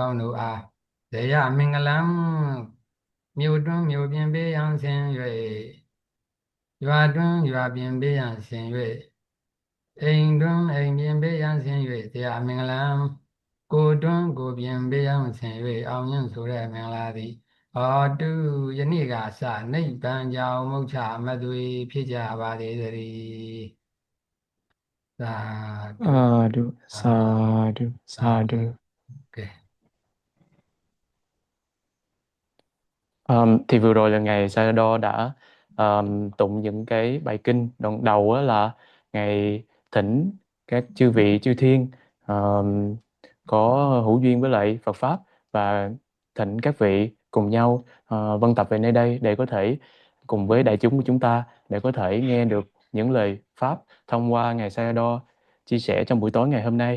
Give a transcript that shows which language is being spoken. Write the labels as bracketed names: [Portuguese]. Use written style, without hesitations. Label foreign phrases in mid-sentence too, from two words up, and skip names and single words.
[Burmese] ကောင်းတို့အားဇေယမင်္ဂလံမြို့တွင်းမြို့ပြင်ပေးရန်ဆင်၍ရွာတွင်းရွာပြင်ပေးရန်ဆင်၍အိမ်တွင်းအိမ်ပြင်ပေးရန်ဆင်၍ဇေယမင်္ဂလံကိုတွန်းကိုပြင်ပေးရန်ဆင်၍အောင်ရင်ဆိုတဲ့မင်္ဂလာသည်ဟောတုယနေ့ကစနိဗ္ဗာန်ကြောင့်မုတ်ချမသွေဖြစ်ကြပါသေးသတည်းသာဓု [Pali] Sadhu, sadhu, sadhu. [Burmese] ကဲ [Vietnamese] Thì vừa rồi là Ngài Sayadaw đã tụng những cái bài kinh. Đoạn đầu á là Ngài thỉnh các chư vị chư thiên có hữu duyên với lại Phật Pháp và thỉnh các vị cùng nhau vân tập về nơi đây để có thể cùng với đại chúng của chúng ta để có thể nghe được những lời Pháp thông qua Ngài Sayadaw chia sẻ trong buổi tối ngày hôm nay.